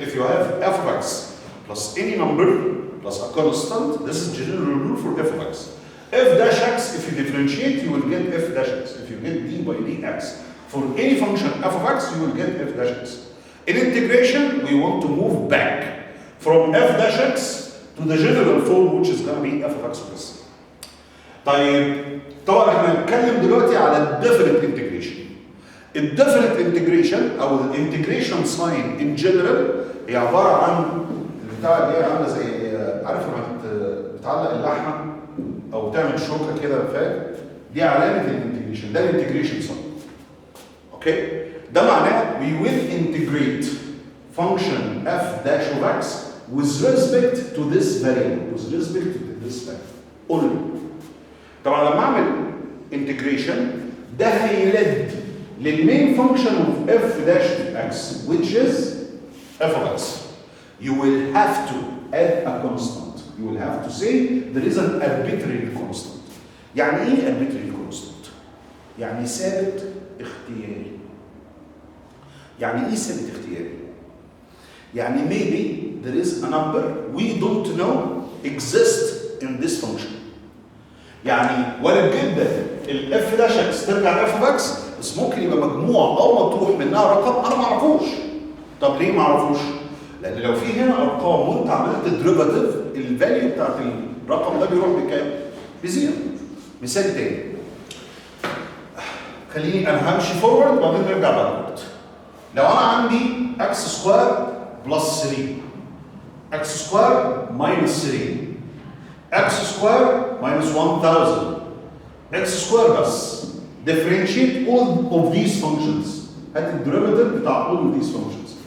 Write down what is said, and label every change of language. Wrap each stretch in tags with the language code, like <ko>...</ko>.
<en>If you have f of x plus any number plus a constant, this is general rule for f of x. F dash x, if you differentiate, you will get f dash x. If you get d by dx, for any function f of x, you will get f dash x. In integration, we want to move back from f dash x to the general form, which is going to be f of x plus.</en> <ar>طيب طبعا احنا هنتكلم دلوقتي على الديفينيت انتجريشن. الديفينيت انتجريشن او الانتجريشن ساين ان جنرال هي عباره عن البتاع اللي هي عامله زي عارف لما بتعلق اللحمه او تعمل شوكه كده فاهم؟ دي علامه الانتجريشن، ده الانتجريشن ساين.</ar> <en>Okay?</en> <ar>ده معناه</ar> <en>we will integrate function f dash of x with respect to this variable, with respect to this variable only.</en> <ar>طبعا لما اعمل integration ده هيلد للمين</ar> <en>function of f dash of x</en> <ar>which is f of x.</ar> <en>You will have to add a constant. You will have to say there is an arbitrary constant.</en> <ar>يعني ايه arbitrary constant؟ يعني ثابت اختياري. يعني ايه ثابت اختياري؟ يعني</ar> <en>maybe there is a number we don't know exist in this function.</en> <ar>يعني وارد جدا الاف داش اكس ترجع لاف اوف اكس، بس ممكن يبقى مجموعه او مطروح منها رقم انا ما اعرفوش. طب ليه ما اعرفوش؟ لان لو في هنا ارقام وانت عملت ديريفاتيف الفاليو بتاعت الرقم ده بيروح بكام؟ بزيرو. مثال تاني، خليني انا همشي فورورد وبعدين نرجع باكورد. لو انا عندي اكس سكوير بلس 3، اكس سكوير ماينس 3، اكس سكوير ماينس 1000، اكس سكوير بس.</ar> <en>differentiate all of these functions.</en> <ar>هات</ar> <en>الديريفاتيف بتاع all of these functions.</en>